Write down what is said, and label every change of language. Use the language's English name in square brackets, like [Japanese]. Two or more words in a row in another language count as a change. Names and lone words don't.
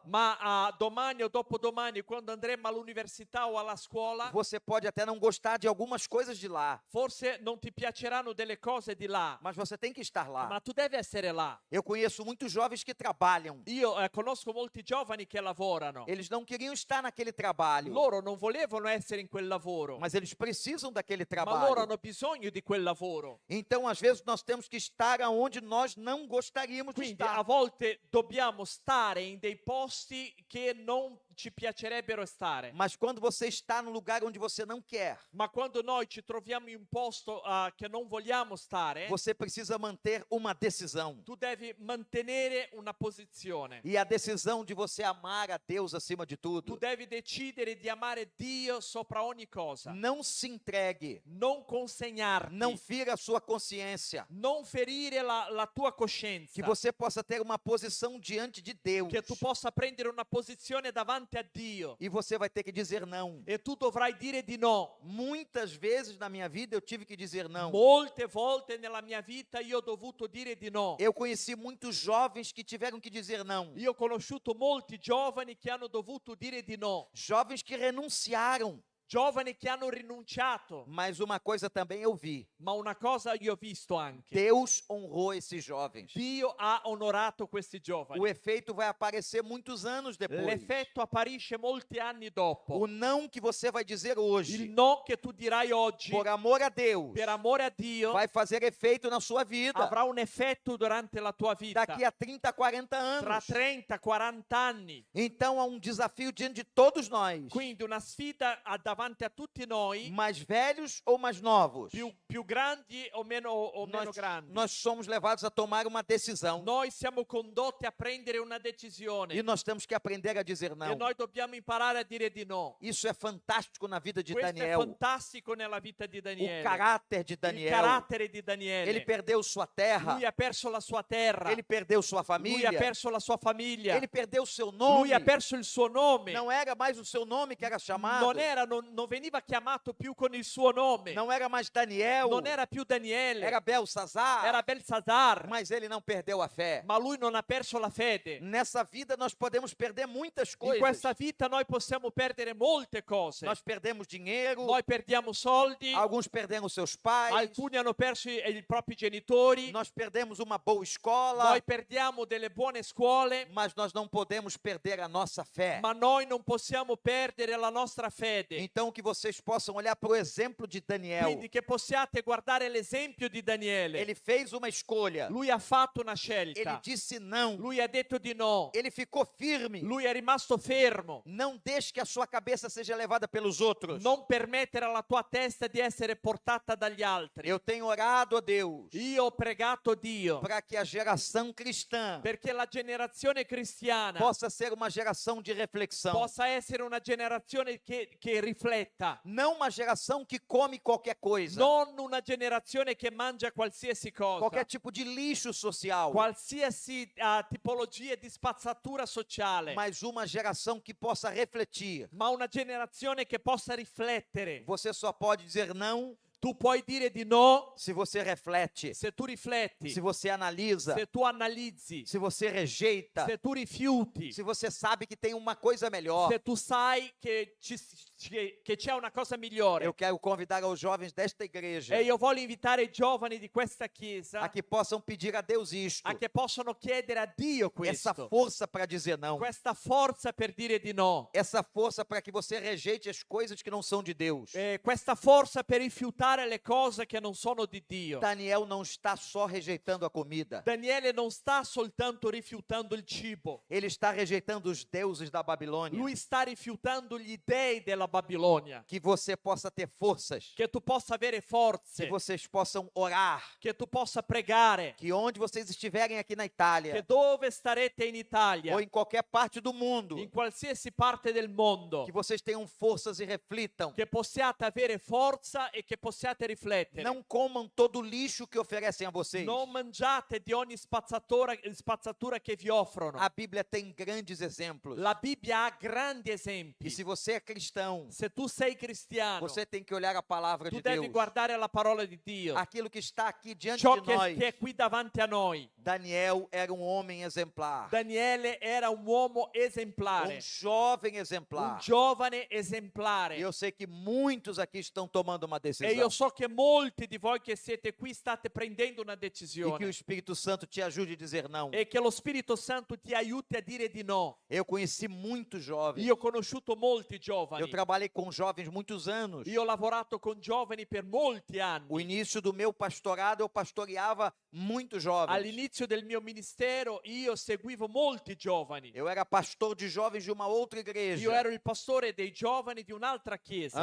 [Italian] Ma domani o dopodomani, quando andremo all'università o alla scuola, [Portuguese] você pode até não gostar de algumas coisas de lá, [Italian] forse non ti piaceranno delle cose di là, [Portuguese] mas você tem que estar lá. [Italian] ma tu devi essere là. [Portuguese] Eu conheço muitos jovens que trabalham. [Italian] Io conosco molti giovani che lavorano. [Portuguese] Eles não queriam estar naquele trabalho, [Italian] Loro non volevano essere in quel lavoro, [Portuguese] mas eles precisam daquele [Italian] ma loro [Portuguese] trabalho. [Italian] hanno bisogno di quel lavoro. [Portuguese] Então, às vezes, nós temos que estar aonde nós não gostaríamos de [Italian] Quindi a [Portuguese] estar. [Italian] volte dobbiamo stare in dei posti che non ci piacerebbero stare. [Portuguese] Mas quando você está no lugar onde você não quer, [Italian] Ma quando noi ci troviamo in un posto che non vogliamo stare, [Portuguese] você precisa manter uma decisão. [Italian] tu devi mantenere una posizione. [Portuguese] E a decisão de você amar a Deus acima de [Italian] Tu [Portuguese] tudo. [Italian] devi decidere di amare Dio sopra ogni cosa. [Portuguese] Não se entregue. [Italian] Non consegnarti. [Portuguese] Não fira a sua consciência. [Italian] Non ferire la tua coscienza. [Portuguese] Que você possa ter uma posição diante de Deus. [Italian] Che tu possa prendere una posizione davanti a Dio. [Portuguese] E você vai ter que dizer não. [Italian] E tu dovrai dire di no. [Portuguese] Muitas vezes na minha vida eu tive que dizer não. [Italian] Molte volte nella mia vita io ho dovuto dire di no. [Portuguese] Eu conheci muitos jovens que tiveram que dizer não. [Italian] Io ho conosciuto molti giovani che hanno dovuto dire di no. [Portuguese] Jovens que renunciaram. [Italian] Giovani che hanno rinunciato. [Portuguese] Mas uma coisa também eu vi. [Italian] Ma una cosa io ho visto anche. [Portuguese] Deus honrou esses jovens. [Italian] Dio ha onorato questi giovani. [Portuguese] O efeito vai aparecer muitos anos depois. [Italian] L'effetto apparisce molti anni dopo. [Portuguese] O não que você vai dizer [Italian] Il [Portuguese] hoje, [Italian] no che tu dirai oggi, [Portuguese] por amor a Deus, [Italian] per amore a Dio, [Portuguese] vai fazer efeito na sua vida. [Italian] avrà un effetto durante la tua vita. [Portuguese] Daqui a 30, 40 [Italian] Tra [Portuguese] anos. [Italian] 30, 40 anni. [Portuguese] Então há um desafio diante de todos nós. [Italian] Quindi una sfida davanti a tutti noi, [Portuguese] Mais velhos ou mais novos. [Italian] più grandi o meno grandi. [Portuguese] Nós somos levados a tomar uma decisão. [Italian] Noi siamo condotti a prendere una decisione. [Portuguese] E nós temos que aprender a dizer [Italian] E [Portuguese] não. [Italian] noi dobbiamo imparare a dire di no. [Portuguese] Isso é fantástico na vida de [Italian] Questo è [Portuguese] Daniel. [Italian] fantastico nella vita di [Portuguese] O [Italian] Daniele. [Portuguese] caráter de [Italian] Il [Portuguese] Daniel. [Italian] carattere di Daniele. [Portuguese] Ele perdeu sua terra. [Italian] Lui ha perso la sua terra. [Portuguese] Ele perdeu sua [Italian] Lui [Portuguese] família. [Italian] ha perso la sua famiglia. [Portuguese] Ele perdeu seu nome. [Italian] Lui ha perso il suo nome. [Portuguese] Não era mais o seu nome que era chamado. [Italian] Non veniva chiamato più con il suo nome. [Portuguese] Não era mais Daniel. [Italian] Non era più Daniele. [Portuguese] Era Belsazar. [Italian] Era Belsazar. [Portuguese] Mas ele não perdeu a fé. [Italian] Ma lui non ha perso la fede. [Portuguese] Nessa vida nós podemos perder muitas [Italian] In [Portuguese] coisas. [Italian] questa vita noi possiamo perdere molte cose. [Portuguese] Nós perdemos dinheiro. [Italian] Noi perdiamo soldi. [Portuguese] Alguns perderam seus pais. [Italian] Alcuni hanno perso i propri genitori. [Portuguese] Nós perdemos uma boa escola. [Italian] Noi perdiamo delle buone scuole. [Portuguese] Mas nós não podemos perder a nossa fé. [Italian] Ma noi non possiamo perdere la nostra fede. [Portuguese] Então que vocês possam olhar para o exemplo de Daniel. [Italian] Quindi che possiate guardare l'esempio di Daniele. [Portuguese] Ele fez uma escolha. [Italian] Lui ha fatto una [Portuguese] Ele [Italian] scelta. [Portuguese] disse não. [Italian] Lui ha detto di no. [Portuguese] Ele ficou firme. [Italian] Lui è rimasto fermo. [Portuguese] Não deixe que a sua cabeça seja levada pelos outros. [Italian] Non permettere alla tua testa di essere portata dagli altri. [Portuguese] Eu tenho orado a Deus [Italian] Io ho pregato Dio [Portuguese] para que a geração cristã [Italian] perché la generazione cristiana [Portuguese] possa ser uma geração de reflexão. [Italian] possa essere una generazione che rifletta, [Portuguese] Não uma geração que come qualquer coisa. [Italian] non una generazione che mangia qualsiasi cosa, [Portuguese] Qualquer tipo de lixo social. [Italian] qualsiasi tipologia di spazzatura sociale, [Portuguese] Mas uma geração que possa refletir. [Italian] ma una generazione che possa riflettere. [Portuguese] Você só pode dizer não [Italian] Tu puoi dire di no [Portuguese] se você reflete, [Italian] se tu rifletti, [Portuguese] se você analisa, [Italian] se tu analizzi, [Portuguese] se você rejeita, [Italian] se tu rifiuti, [Portuguese] se você sabe que tem uma coisa melhor. [Italian] se tu sai che c'è una cosa migliore. [Portuguese] Eu quero convidar os jovens desta igreja [Italian] E io voglio invitare i giovani di questa chiesa [Portuguese] a que possam pedir a Deus isto, [Italian] a che possano chiedere a Dio [Portuguese] essa [Italian] questo, [Portuguese] força para dizer não, [Italian] questa forza per dire di no, [Portuguese] essa força para que você rejeite as coisas que não são de Deus. [Italian] questa forza per rifiutare le cose che non sono di Dio. [Portuguese] Daniel não está só rejeitando a comida, [Italian] Daniele non sta soltanto rifiutando il cibo, [Portuguese] ele está rejeitando os deuses da Babilônia. [Italian] lui sta rifiutando gli dei della Babilonia. [Portuguese] Que você possa ter forças, [Italian] Che tu possa avere [Portuguese] que [Italian] forze, [Portuguese] vocês possam orar, [Italian] che tu possa pregare, [Portuguese] que onde vocês estiverem aqui na [Italian] che [Portuguese] Itália [Italian] dove starete in Italia, [Portuguese] ou em qualquer parte do mundo, [Italian] in qualsiasi parte del mondo, [Portuguese] que vocês tenham forças e reflitam [Italian] che possiate avere forza e che possiate possiate riflettere. [Portuguese] Não comam todo o lixo que oferecem a vocês. [Italian] Non mangiate di ogni spazzatura che vi offrono. [Portuguese] A Bíblia tem grandes exemplos. [Italian] La Bibbia ha grandi [Portuguese] E [Italian] esempi. [Portuguese] se você é cristão, [Italian] Se tu sei cristiano, [Portuguese] você tem que olhar a palavra [Italian] tu [Portuguese] de [Italian] devi [Portuguese] Deus. [Italian] guardare la parola di Dio. [Portuguese] Aquilo que está aqui diante [Italian] Ciò [Portuguese] de [Italian] che [Portuguese] nós. [Italian] è qui davanti a noi. [Portuguese] Daniel era um homem exemplar. [Italian] Daniele era un uomo esemplare, [Portuguese] Um jovem [Italian] un [Portuguese] exemplar. [Italian] giovane [Portuguese] E [Italian] esemplare. [Portuguese] eu sei que muitos aqui estão tomando uma [Italian] E [Portuguese] decisão. [Italian] io so che molti di voi che siete qui state prendendo una [Portuguese] E que o [Italian] decisione. [Portuguese] Espírito Santo te ajude a dizer não. [Italian] E che lo Spirito Santo ti aiuti a dire di no. [Portuguese] Eu conheci muitos jovens. [Italian] Io ho conosciuto molti [Portuguese] Eu [Italian] giovani. [Portuguese] trabalhei com jovens muitos anos. [Italian] Io ho lavorato con giovani per molti [Portuguese] O [Italian] anni. [Portuguese] início do meu pastorado, eu pastoreava muitos jovens. [Italian] All'inizio del mio ministero io seguivo molti giovani. [Portuguese] Eu era pastor de jovens de uma outra [Italian] Io [Portuguese] igreja. [Italian] ero il pastore dei giovani di un'altra chiesa.